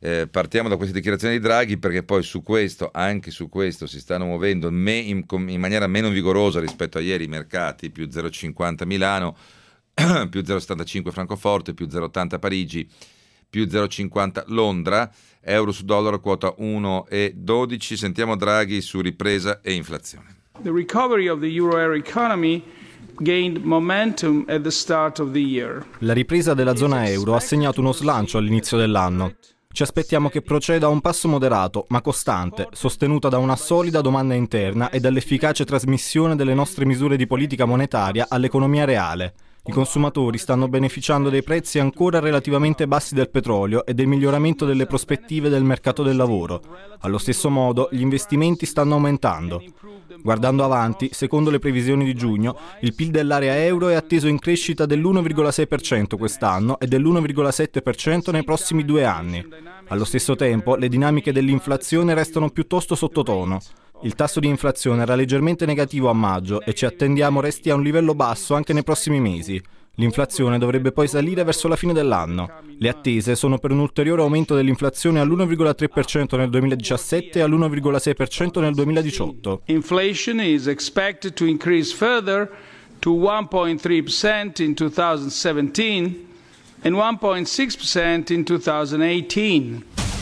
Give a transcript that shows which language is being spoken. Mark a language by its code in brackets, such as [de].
[it] Partiamo da queste dichiarazioni di Draghi, perché poi su questo, anche su questo, si stanno muovendo in maniera meno vigorosa rispetto a ieri i mercati: più 0,50 Milano, più 0,75 Francoforte, più 0,80 Parigi, più 0,50 Londra, euro su dollaro quota 1,12. Sentiamo Draghi su ripresa e inflazione. [en] The recovery of the euro area economy gained momentum at the start of the year. [it] La ripresa della zona euro ha segnato uno slancio all'inizio dell'anno. Ci aspettiamo che proceda a un passo moderato, ma costante, sostenuta da una solida domanda interna e dall'efficace trasmissione delle nostre misure di politica monetaria all'economia reale. I consumatori stanno beneficiando dei prezzi ancora relativamente bassi del petrolio e del miglioramento delle prospettive del mercato del lavoro. Allo stesso modo, gli investimenti stanno aumentando. Guardando avanti, secondo le previsioni di giugno, il PIL dell'area euro è atteso in crescita dell'1,6% quest'anno e dell'1,7% nei prossimi due anni. Allo stesso tempo, le dinamiche dell'inflazione restano piuttosto sottotono. Il tasso di inflazione era leggermente negativo a maggio e ci attendiamo resti a un livello basso anche nei prossimi mesi. L'inflazione dovrebbe poi salire verso la fine dell'anno. Le attese sono per un ulteriore aumento dell'inflazione all'1,3% nel 2017 e all'1,6% nel 2018. [en] Inflation is expected to increase further to 1.3% in 2017 and 1.6% in 2018.